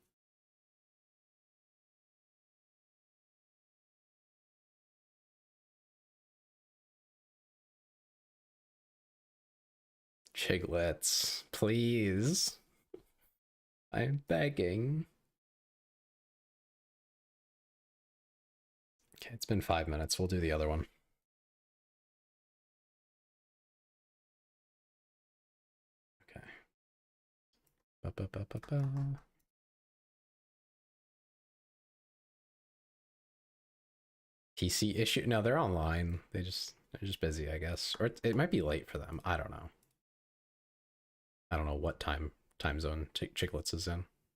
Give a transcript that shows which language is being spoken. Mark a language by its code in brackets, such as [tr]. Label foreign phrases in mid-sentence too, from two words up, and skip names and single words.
[en] Chiglets, please. I'm begging. Okay, it's been 5 minutes. We'll do the other one. Okay. Ba-ba-ba-ba-ba. PC issue? No, they're online. They're just busy, I guess. Or it might be late for them. I don't know. I don't know what time zone Chicklets is in.